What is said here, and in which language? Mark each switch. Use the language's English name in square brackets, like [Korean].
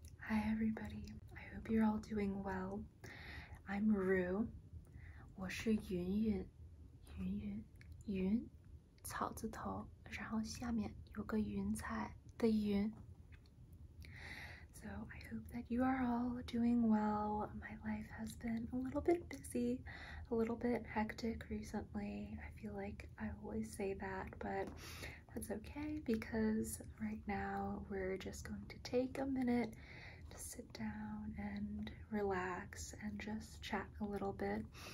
[English] Hi everybody, I hope you're all doing well. I'm Ru. [Chinese] 我是云云，云，草字头，然后下面有个云彩的云。 [English] So I hope that you are all doing well. My life has been a little bit busy, a little bit hectic recently. I feel like I always say that, but that's okay because right now we're just going to take a minute to sit down and relax and just chat a little bit.